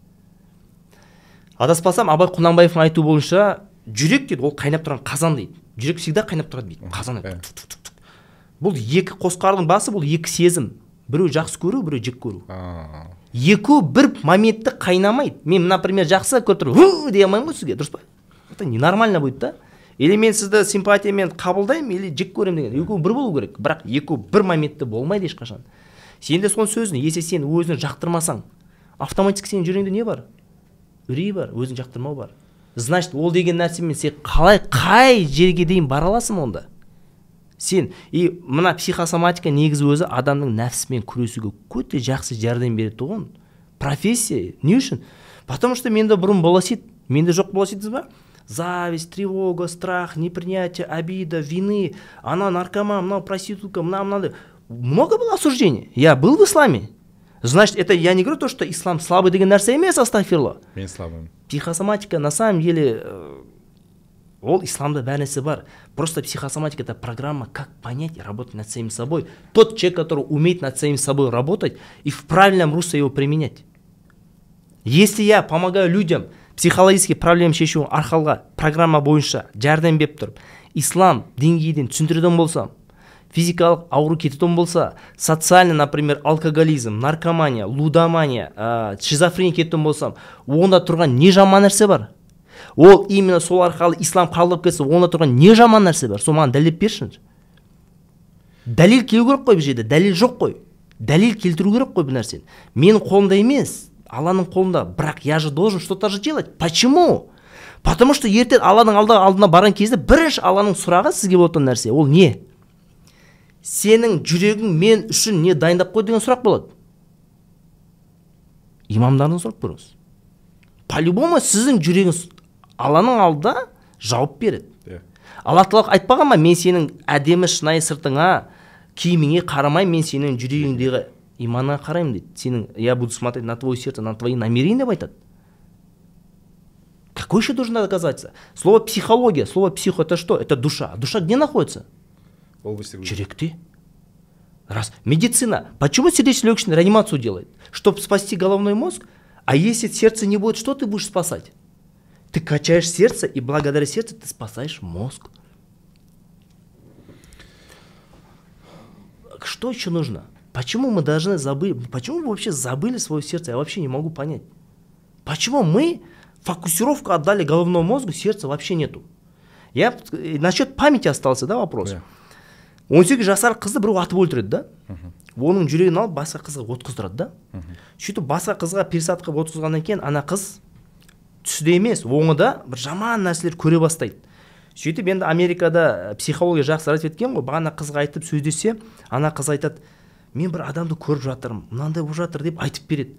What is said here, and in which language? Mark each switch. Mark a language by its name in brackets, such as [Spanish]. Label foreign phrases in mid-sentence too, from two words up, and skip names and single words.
[Kazakh] Адаспасам, Абай Құнанбаевтың айтуы бойынша, жүрек дейді, ол қайнап тұрған қазан дейді. Жүрек всегда қайнап тұрады дейді, қазан дейді. Бұл 2 қосқардың басы, бұл 2 сезім. Біреу жақсы көру, біреу жек көру. Екеуі бір моментте қайнамайды. Мен, например, жақсы көріп тұрып, дей алмаймын ғой сізге, дұрыс па? [Russian] Это ненормально будет, да? [Kazakh] Или мен сізді симпатиямен қабылдаймын, или жек көремін деген. Екеуі бір болу керек, бірақ екеуі бір моментте болмайды ешқашан. Сен де соның сөзін, если сен өзін жақтырмасаң, автоматически сенің жүрегіңде не бар? Үрей бар, өзін жақтырмау бар. Значит, ол деген нәрсемен сен қай жерге дейін бара аласың онда? Сен, мына психосоматика негізі өзі адамның нәпсімен күресуге өте жақсы жәрдем береді тұғын. Профессия, не үшін? Потому что менде бұрын боласит, менде жоқ боласит ба? [Russian] Зависть, тревога, страх, непринятие, обида, вины, она наркоман, мынау проститутка, мынау. Много было осуждений. Я был в исламе. Значит, это я не говорю то, что ислам слабый [Kazakh] деген нәрсе емес, астағфирулла. [Russian] Мен слабым. [Kazakh] Психосоматика [Russian] на самом деле [Kazakh] ол исламда бәр нәрсе бар. [Russian] Просто психосоматика это программа, как понять и работать над самим собой. Тот человек, который умеет над самим собой работать и в правильном русле его применять. Если я помогаю людям психологический проблем [Kazakh] шешу арқалға программа бойынша жәрдем беріп тұрып, ислам деңгейден түсіндіретін болсам, физикалық ауру кететін болса, социальный, например, алкоголизм, наркомания, лудомания, шизофрения кететін болсам, онда тұрған не жаман нәрсе бар? Ол именно сол арқалы ислам қабылдап кетсе, онда тұрған не жаман нәрсе бар? Сол маған дәлел берсін. Дәлел келу керек қой бұл жерде, дәлел жоқ қой. Дәлел келтіру керек қой бұл нәрсені. Менің қолымда емес, Алланың қолында, бірақ [Russian] я же должен что-то же делать. Почему? Потому что [Kazakh] ертең Алланың алдына барған кезде бірінші Алланың сұрағы сізге болатын нәрсе, ол не? Сенің жүрегің мен үшін не дайындап қой деген сұрақ болады. Имамдардан сұрап көріңіз. По-любому сіздің жүрегіңіз Алланың алдында жауап береді. Алла Тағала айтпаған ма, мен сенің әдемі шынайы сыртыңа, киіміңе қарамай, мен сенің жүрегіңдегі иманға қараймын дейді. Сенің, [Russian] я буду смотреть на твое сердце, на твои намерения [Kazakh] деп айтады. [Russian] Какой еще должен доказаться? Слово психология, слово психо это что? Это душа. Душа где находится? Жүректе. Раз. Медицина. Почему сердечно-легочную реанимацию делает? Чтобы спасти головной мозг? А если сердце не будет, что ты будешь спасать? Ты качаешь сердце, и благодаря сердцу ты спасаешь мозг. Что еще нужно? Почему мы должны забыть? Почему мы вообще забыли свое сердце? Я вообще не могу понять. Почему мы фокусировку отдали головному мозгу, сердца вообще нету? Я насчет памяти остался, да, вопрос? [Kazakh] 18 жасар қызды біреу атып өлтіреді да. Оның жүрегін алып басқа қызға отқыздырады да. Сөйтіп басқа қызға пересадка қылып отқызғаннан кейін ана қыз түсіде емес, оңыда бір жаман нәрселер көре бастайды. Сөйтіп енді Америкада психология жақсы развит еткен ғой, бағана қызға айтып сөздесе, ана қыз айтады, мен бір адамды көріп жатырмын, мынандай болып жатыр деп айтып береді.